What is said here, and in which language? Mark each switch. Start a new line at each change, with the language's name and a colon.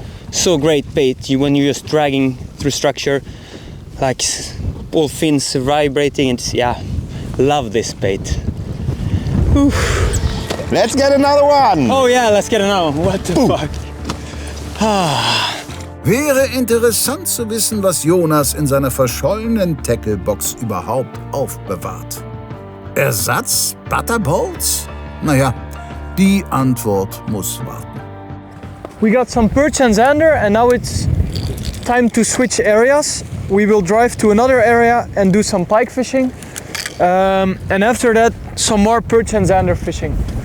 English: So great bait when you're just dragging through structure, like all fins vibrating, and yeah, love this bait. Whew. Let's get another one! Oh yeah, let's get another one. What the fuck?
German: Wäre interessant zu wissen, was Jonas in seiner verschollenen Tacklebox überhaupt aufbewahrt. Ersatz Butterbolts? Naja, die Antwort muss warten.
English: We got some perch and zander, and now it's time to switch areas. we will drive to another area and do some pike fishing. And after that, some more perch and zander fishing.